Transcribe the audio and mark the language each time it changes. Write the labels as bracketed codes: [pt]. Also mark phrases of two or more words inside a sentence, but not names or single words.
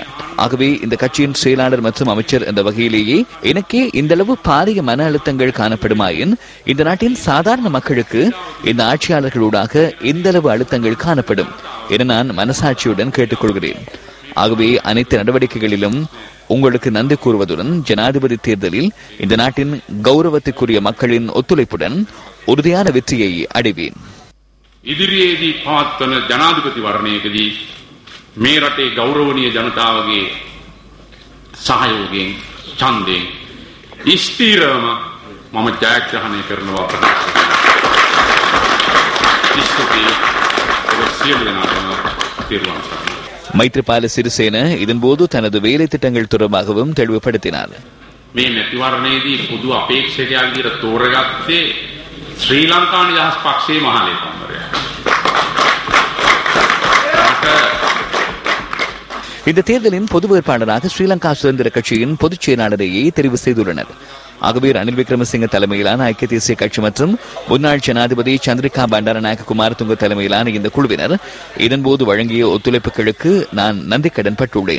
[ta] ஆகவே இந்த கட்சியின் செயலாளர் மற்றும் அமைச்சர் என்ற வகையிலேயே எனக்கே இந்த அளவு பாரிய மன அழுத்தங்கள் காணப்படுமாயின் இந்த நாட்டின் சாதாரண மக்களுக்கு இந்த ஆட்சியாளர்களூடாக எந்த அளவு அழுத்தங்கள் காணப்படும் என நான் மனசாட்சியுடன் கேட்டுக்கொள்கிறேன். ஆகவே அனைத்து நடவடிக்கைகளிலும் உங்களுக்கு நன்றி கூறுவதுடன் ஜனாதிபதி தேர்தலில் இந்த நாட்டின் கௌரவத்திற்குரிய மக்களின் ஒத்துழைப்புடன் உறுதியான வெற்றியை அடைவேன். [si] ඉදිරියේදී පවත්වන ජනාධිපති වර්ණයකදී මේ රටේ ගෞරවනීය ජනතාවගේ සහයෝගයෙන් ඡන්දයෙන් ස්ථිරවම මම ජයග්‍රහණය කරනවා ප්‍රකාශ කරනවා. [ta] மைத்ரிபால சிறிசேன இதன்போது தனது வேலை திட்டங்கள் தொடர்பாகவும் தெளிவுபடுத்தினார். [si] මේ මැතිවරණයේදී පොදු අපේක්ෂකයන් විදිහට තෝරගත්තේ ශ්‍රී ලංකා නිදහස් පක්ෂයේ මහලේකම්වරයා. [ta] இந்த தேர்தலின் பொது வேட்பாளராக ஸ்ரீலங்கா சுதந்திர கட்சியின் பொதுச் செயலாளரையே தெரிவு செய்துள்ளனர். ஆகவே ரணில் விக்ரமசிங்க தலைமையிலான ஐக்கிய தேசிய கட்சி மற்றும் முன்னாள் ஜனாதிபதி சந்திரிகா பண்டாரநாயக்க குமாரதுங்க தலைமையிலான இந்த குழுவினர் இதன்போது வழங்கிய ஒத்துழைப்புகளுக்கு நான் நன்றி கடன் பட்டுள்ளேன்.